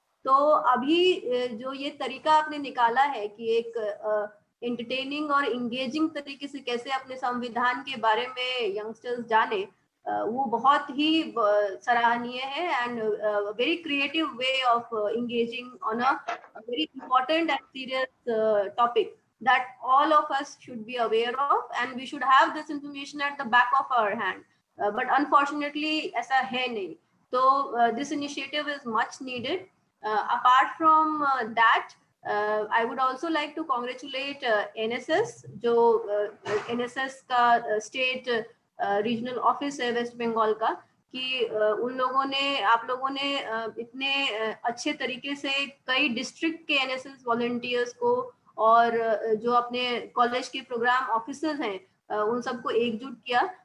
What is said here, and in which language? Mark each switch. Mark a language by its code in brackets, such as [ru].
[hi] तो अभी जो ये तरीका आपने निकाला है कि एक एंटरटेनिंग और इंगेजिंग तरीके से कैसे अपने संविधान के बारे में यंगस्टर्स जाने, वो बहुत ही सराहनीय है [en] and very creative way of engaging on a very important and serious topic that all of us should be aware of, and we should have this information at the back of our hand, [hi] but unfortunately ऐसा है नहीं। [en] तो this initiative is much needed. Apart from that, I would also like to congratulate NSS, [hi] जो NSS का state regional office है waste Bengal का, कि उन लोगों ने, आप लोगों ने इतने अच्छे तरीके से कई डिस्ट्रिक्ट के एनएसएस वॉलंटियर्स को और जो अपने कॉलेज के प्रोग्राम ऑफिसर्स हैं उन सबको एकजुट किया।